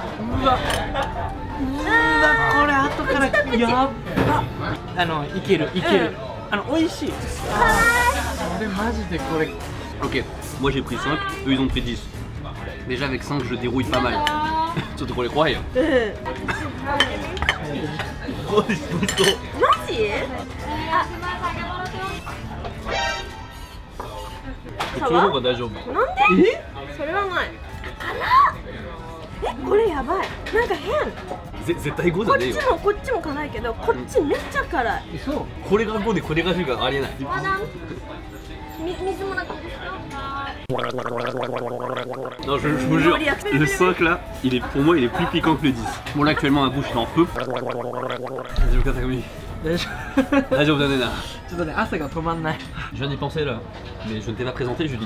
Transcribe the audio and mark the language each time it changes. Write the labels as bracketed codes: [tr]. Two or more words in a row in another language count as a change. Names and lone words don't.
[fr] Ok, moi j'ai pris 5, eux ils ont pris 10. Déjà avec 5 je dérouille pas mal. Surtout pour les croire. Oh, ils sont... Ça va? [ja] なんで？それはない。あら？これやばい。なんか変。絶対5だね。こっちも辛いけど、こっちめっちゃ辛い。そう。これが5でこれが10がありえない。水もなく。 [fr] Non, je vous jure, le 5 là, pour moi il est plus piquant que le 10. Bon là actuellement ma bouche est en feu. Je viens d'y penser là, mais je ne t'ai pas présenté Julie.